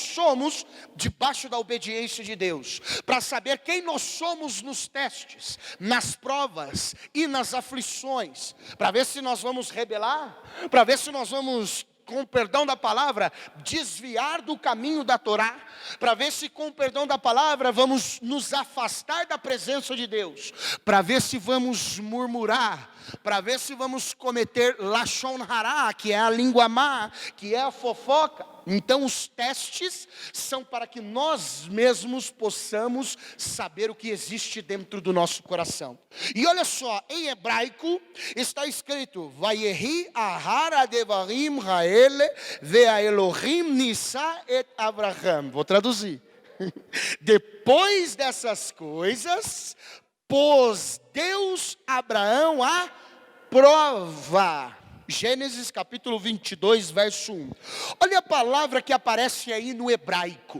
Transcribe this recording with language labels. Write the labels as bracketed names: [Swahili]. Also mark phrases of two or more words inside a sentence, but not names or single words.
[Portuguese] somos debaixo da obediência de Deus, para saber quem nós somos nos testes, nas provas e nas aflições, para ver se nós vamos rebelar, para ver se nós vamos, com o perdão da palavra, desviar do caminho da Torá, para ver se com o perdão da palavra vamos nos afastar da presença de Deus, para ver se vamos murmurar, para ver se vamos cometer [Hebrew] לשון הרע, [Portuguese] que é a língua má, que é a fofoca. Então os testes são para que nós mesmos possamos saber o que existe dentro do nosso coração. E olha só, em hebraico está escrito: [Hebrew] ויהי אחר הדברים האלה והאלהים נסה את אברהם. [Portuguese] Vou traduzir. Depois dessas coisas, pôs Deus Abraão à prova. Gênesis capítulo 22, verso 1. Olha a palavra que aparece aí no hebraico.